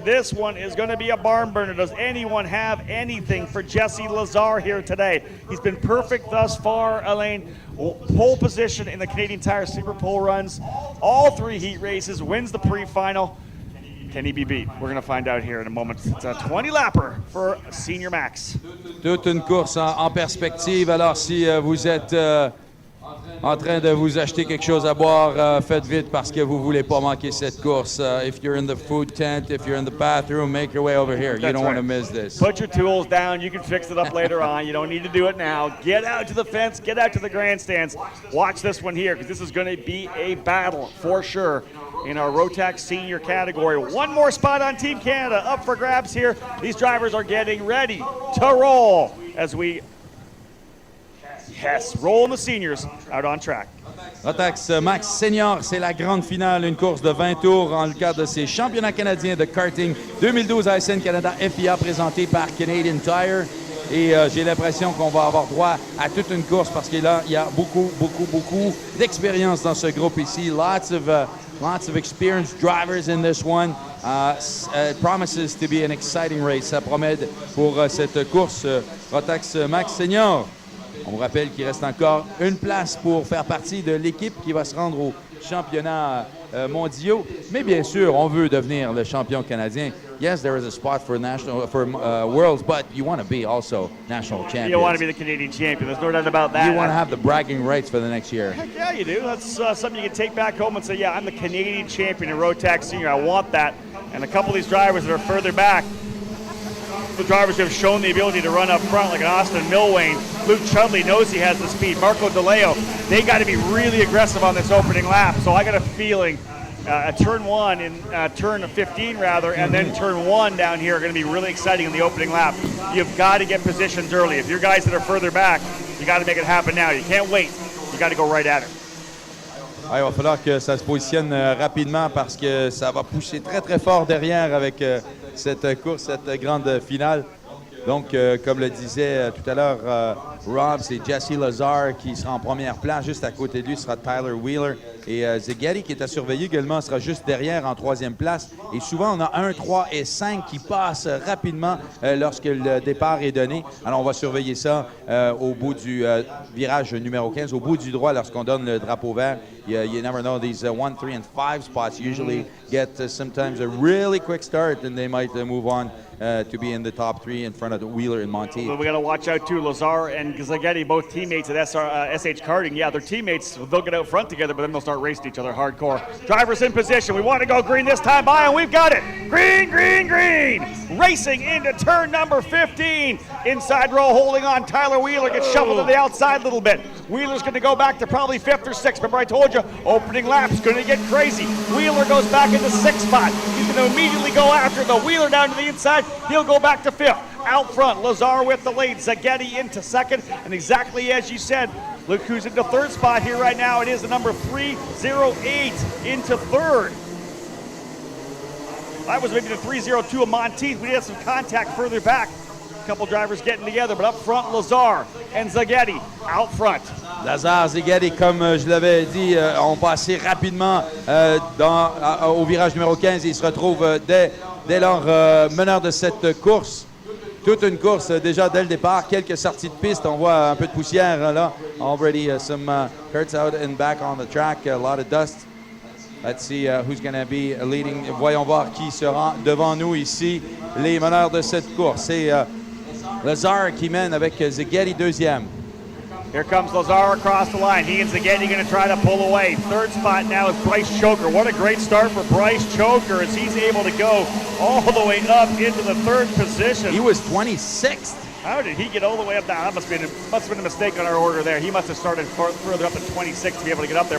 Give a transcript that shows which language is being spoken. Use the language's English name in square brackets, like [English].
[English] This one is going to be a barn burner. Does anyone have anything for Jesse Lazar here today? He's been perfect thus far, Elaine. Pole position in the Canadian Tire Super Pole runs. All 3 heat races, wins the pre-final. Can he be beat? We're going to find out here in a moment. It's a 20-lapper for Senior Max. [French] Toute une course en perspective. Alors, si vous êtes en train de vous acheter quelque chose à boire, faites vite parce que vous voulez pas manquer cette course. [English] If you're in the food tent, if you're in the bathroom, make your way over here. You don't want to miss this. Put your tools down. You can fix it up later on. You don't need to do it now. Get out to the fence. Get out to the grandstands. Watch this one here because this is going to be a battle for sure in our Rotax Senior category. One more spot on Team Canada up for grabs here. These drivers are getting ready to roll as we roll the seniors out on track. [French] Rotax Max Senior, c'est la grande finale, une course de 20 tours dans le cadre de ces championnats canadiens de karting 2012 ASN Canada FIA présenté par Canadian Tire. Et j'ai l'impression qu'on va avoir droit à toute une course parce que là, il y a beaucoup d'expérience dans ce groupe ici. [English] Lots of experienced drivers in this one. It promises to be an exciting race. [French] Ça promet pour cette course Rotax Max Senior. On vous rappelle qu'il reste encore une place pour faire partie de l'équipe qui va se rendre aux championnats mondiaux. Mais bien sûr, on veut devenir le champion canadien. [English] Yes, there is a spot for worlds, but you want to be also national champion. You want to be the Canadian champion. There's no doubt about that. You want to have the bragging rights for the next year. Heck yeah, you do. That's something you can take back home and say, yeah, I'm the Canadian champion in Rotax Senior. I want that. And a couple of these drivers that are further back, the drivers who have shown the ability to run up front, like an Austin Milwain. Luke Chudley knows he has the speed. Marco DeLeo, they got to be really aggressive on this opening lap. So I got a feeling turn 1 and turn 15 rather, and then turn 1 down here are going to be really exciting in the opening lap. You've got to get positions early. If you're guys that are further back, you got to make it happen now. You can't wait. You got to go right at it. [French] Ouais, il va falloir que ça se positionne rapidement parce que ça va pousser très fort derrière avec cette course, cette grande finale. Donc, comme le disait tout à l'heure Rob, c'est Jesse Lazar qui sera en première place. Juste à côté de lui sera Tyler Wheeler. Et Zegedi, qui est à surveiller également, sera juste derrière en 3e place. Et souvent, on a 1, 3 et 5 qui passent rapidement lorsque le départ est donné. Alors, on va surveiller ça au bout du virage numéro 15, au bout du droit lorsqu'on donne le drapeau vert. [English] You never know, these 1, 3, and 5 spots usually get sometimes a really quick start, and they might move on to be in the top 3 in front of Wheeler and Monteith. But we got to watch out too. Lazar and Zegedi, both teammates at SH Karting. Yeah, they're teammates. They'll get out front together, but then they'll start racing each other hardcore. Drivers in position. We want to go green this time by, and we've got it. Green, green, green. Racing into turn number 15. Inside row holding on. Tyler Wheeler gets shuffled to the outside a little bit. Wheeler's going to go back to probably 5th or 6th. Remember I told you, opening lap's going to get crazy. Wheeler goes back into 6th spot. He's going to immediately go after the Wheeler down to the inside. He'll go back to 5th. Out front, Lazar with the lead. Zegedi into 2nd. And exactly as you said, look who's into 3rd spot here right now. It is the number 308 into 3rd. That was maybe the 302 of Monteith. We had some contact further back. A couple drivers getting together, but up front, Lazar and Zegedi out front. [French] Lazar, Zegedi, comme je l'avais dit, ont passé rapidement au virage numéro 15 et ils se retrouvent dès leur meneur de cette course. Toute une course déjà dès le départ, quelques sorties de piste, on voit un peu de poussière là. [English] Already some hurts out and back on the track, a lot of dust. Let's see who's going to be leading. [French] Voyons voir qui sera devant nous ici, les meneurs de cette course. C'est Lazar qui mène avec Zegedi 2e. [English] Here comes Lazar across the line. He and Zegedi going to try to pull away. 3rd spot now is Bryce Choker. What a great start for Bryce Choker as he's able to go all the way up into the 3rd position. He was 26th. How did he get all the way up there? That must have been a mistake on our order there. He must have started further up than 26 to be able to get up there.